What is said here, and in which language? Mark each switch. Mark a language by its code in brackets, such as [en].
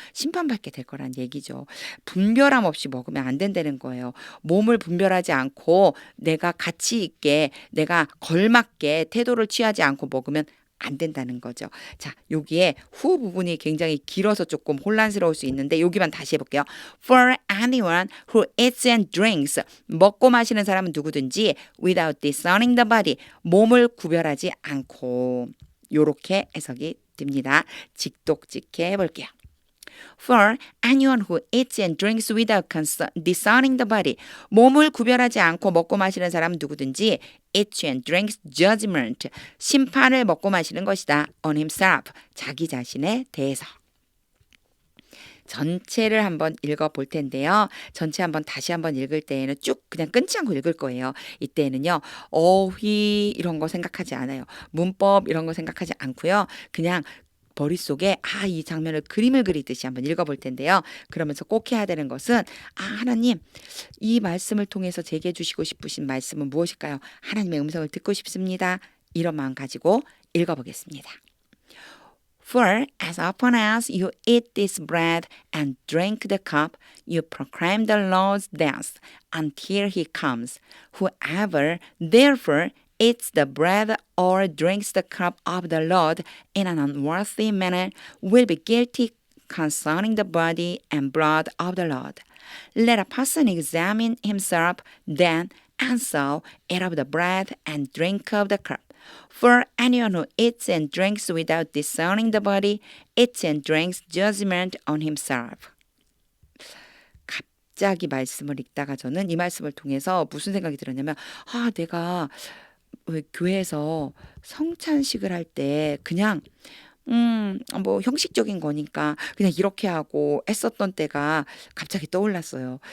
[ko] 심판받게 될 거란 얘기죠. 분별함 없이 먹으면 안 된다는 거예요. 몸을 분별하지 않고 내가 가치 있게 내가 걸맞게 태도를 취하지 않고 먹으면 안 된다는 거죠. 자, 여기에 후 부분이 굉장히 길어서 조금 혼란스러울 수 있는데 여기만 다시 해볼게요. [en] For anyone who eats and drinks. [ko] 먹고 마시는 사람은 누구든지 without discerning the body. 몸을 구별하지 않고 요렇게 해석이 됩니다. 직독직해 해볼게요. [en] For anyone who eats and drinks without discerning the body. [ko] 몸을 구별하지 않고 먹고 마시는 사람은 누구든지 eats and drinks judgment. 심판을 먹고 마시는 것이다. on himself. 자기 자신에 대해서. 전체를 한번 읽어볼 텐데요. 전체 한번 다시 한번 읽을 때에는 쭉 그냥 끊지 않고 읽을 거예요. 이때는요. 어휘 이런 거 생각하지 않아요. 문법 이런 거 생각하지 않고요. 그냥 머릿속에 이 장면을 그림을 그리듯이 한번 읽어볼 텐데요. 그러면서 꼭 해야 되는 것은 하나님 이 말씀을 통해서 제게 주시고 싶으신 말씀은 무엇일까요? 하나님의 음성을 듣고 싶습니다. 이런 마음 가지고 읽어보겠습니다. [en] For as often as you eat this bread and drink the cup, you proclaim the Lord's death until he comes. Whoever therefore eats the bread or drinks the cup of the Lord in an unworthy manner will be guilty concerning the body and blood of the Lord. Let a person examine himself then, and so eat of the bread and drink of the cup. For anyone who eats and drinks without discerning the body eats and drinks judgment on himself. [ko] 갑자기 말씀을 읽다가 저는 이 말씀을 통해서 무슨 생각이 들었냐면 내가 왜 교회에서 성찬식을 할 때 그냥 뭐 형식적인 거니까 그냥 이렇게 하고 했었던 때가 갑자기 떠올랐어요.